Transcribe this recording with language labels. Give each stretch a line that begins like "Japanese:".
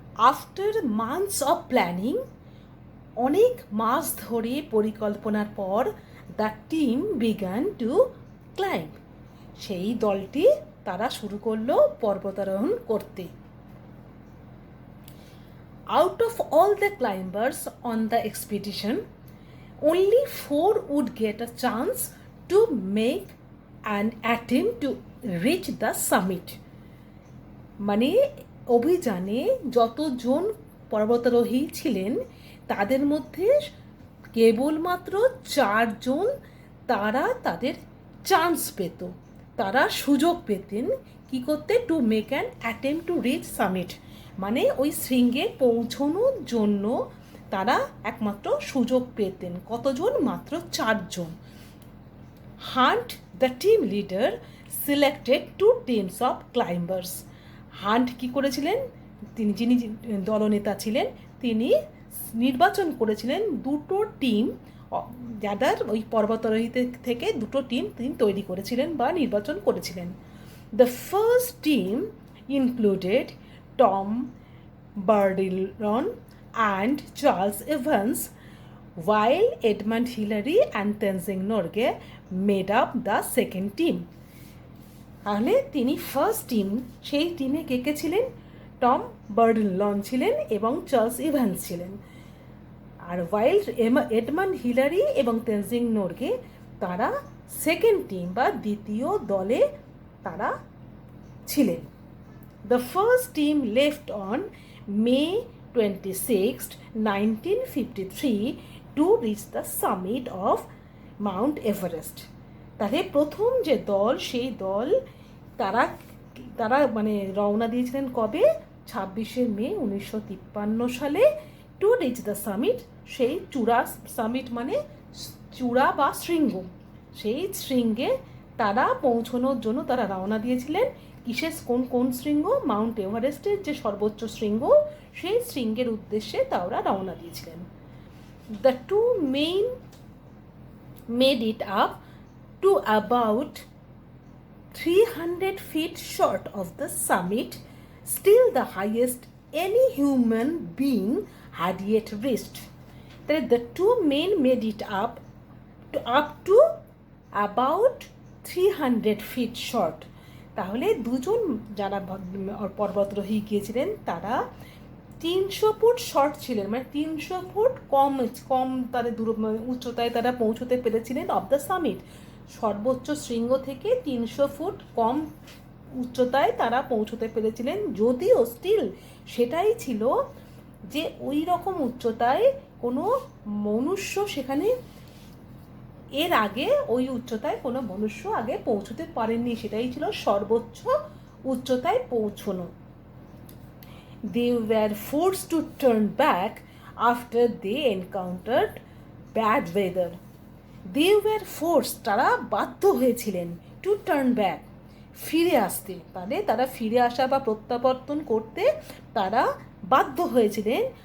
English: after months of planning,
Bangla: অনেক মাস ধরে পরিকল্পনার পর,
English: the team began to climb,
Bangla: সেই দলটি তারা শুরু করলো পর্বতারোহণ করতে।
English: Out of all the climbers on the expedition, only 4 would get a chance to make an attempt to reach the summit.
Bangla: মানে অভিযানে যতজন পর্বতারোহী ছিলেন তাদের মধ্যে কেবলমাত্র 4 জন তারা তাদের চান্স পেত, তারা সুযোগ পেতেন কি করতে?
English: to make an attempt to reach summit,
Bangla: মানে ওই শৃঙ্গে পৌঁছানোর জন্য তারা একমাত্র সুযোগ পেতেন। কতজন? মাত্র 4 জন।
English: Hunt the team leader selected 2 teams of climbers.
Bangla: Hunt কি করেছিলেন? যিনি দলনেতা ছিলেন, তিনি নির্বাচন করেছিলেন 2টো টিম, যাদের ওই পর্বতারোহী থেকে 2টো টিম তিনি তৈরি করেছিলেন বা নির্বাচন করেছিলেন।
English: The first team included Tom Bardillon and Charles Evans, while Edmund Hillary and Tenzing Norgay made up the second team.
Bangla: তাহলে তিনি ফার্স্ট টিম, সেই টিমে কে কে ছিলেন? টম বার্ডনলন ছিলেন এবং চার্লস ইভান্স ছিলেন। আর ওয়াইল এডমান্ড হিলারি এবং তেনজিং নোরগে তারা সেকেন্ড টিম বা দ্বিতীয় দলে তারা ছিলেন।
English: The first team left on May 26, 1953 to reach the summit of Mount Everest.
Bangla: তাহলে প্রথম যে দল, সেই দল তারা তারা মানে রওনা দিয়েছিলেন কবে? 26শে মে 1953 সালে,
English: To reach the summit.
Bangla: সেই চূড়া, সামিট মানে চূড়া বা শৃঙ্গ, সেই শৃঙ্গে তারা পৌঁছানোর জন্য তারা রওনা দিয়েছিলেন। কিসের, কোন কোন শৃঙ্গ? মাউন্ট এভারেস্টের যে সর্বোচ্চ শৃঙ্গ, সেই শৃঙ্গের উদ্দেশ্যে তারা রওনা দিয়েছিলেন।
English: The two men made it up to about 300 feet short of the summit, still the highest any human being had yet reached. The two men made it up to about 300 feet short.
Bangla: তাহলে দুজন যারা পর্বতারোহী গিয়েছিলেন তারা 300 foot short ছিলেন, মানে 300 foot কম তাদের উচ্চতায় তারা পৌঁছতে পেরেছিলেন
English: Of the summit.
Bangla: সর্বোচ্চ শৃঙ্গ থেকে 300 ফুট কম উচ্চতায় তারা পৌঁছতে পেরেছিলেন, যদিও স্টিল সেটাই ছিল যে ওই রকম উচ্চতায় কোনো মনুষ্য সেখানে এর আগে ওই উচ্চতায় কোনো মনুষ্য আগে পৌঁছতে পারেননি, সেটাই ছিল সর্বোচ্চ উচ্চতায় পৌঁছনো।
English: They were forced to turn back after they encountered bad weather. They were forced,
Bangla: তারা বাধ্য হয়েছিলেন,
English: to turn back,
Bangla: ফিরে আসতে। তাহলে তারা ফিরে আসা বা প্রত্যাবর্তন করতে তারা বাধ্য হয়েছিলেন।